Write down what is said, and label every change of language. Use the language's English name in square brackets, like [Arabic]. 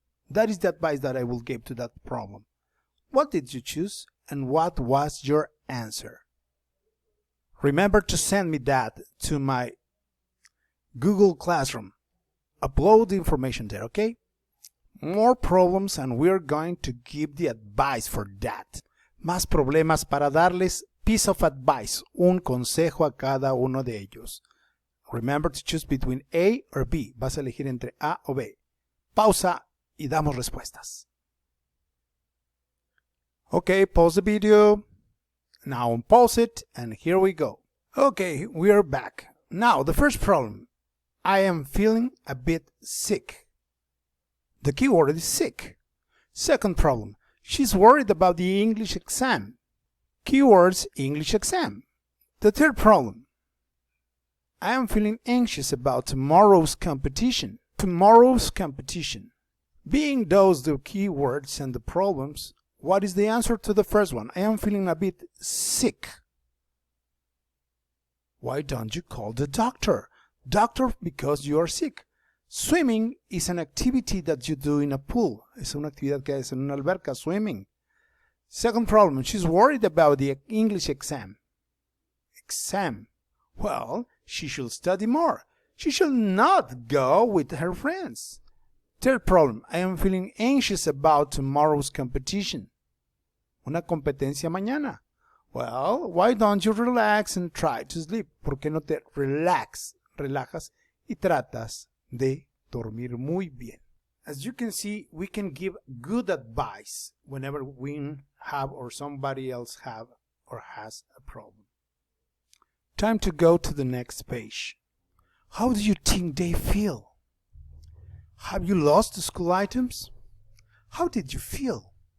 [English] That is the advice that I will give to that problem. What did you choose and what was your answer? Remember to send me that to my Google Classroom. Upload the information there, okay? More problems and we're going to give the advice for that. [Spanish] Más problemas para darles [English] piece of advice, [Spanish] un consejo a cada uno de ellos. [English] Remember to choose between A or B. [Spanish] Vas a elegir entre A o B. Pausa y damos respuestas. [English] Okay, pause the video. Now unpause it and here we go. Okay, we are back. Now the first problem. I am feeling a bit sick. The keyword is sick. Second problem. She's worried about the English exam. Keywords English exam. The third problem. I am feeling anxious about tomorrow's competition. Tomorrow's competition. Being those the keywords and the problems, what is the answer to the first one? I am feeling a bit sick. Why don't you call the doctor? Doctor, because you are sick. Swimming is an activity that you do in a pool. [Spanish] Es una actividad que haces en una alberca, swimming. [English] Second problem, she's worried about the English exam. Exam. Well, she should study more. She should not go with her friends. Third problem, I am feeling anxious about tomorrow's competition. [Spanish] Una competencia mañana. [English] Well, why don't you relax and try to sleep? [Spanish] ¿Por qué no te relajas y tratas de dormir muy bien? [English] As you can see, we can give good advice whenever we have or somebody else have or has a problem. Time to go to the next page. How do you think they feel? Have you lost the school items? How did you feel?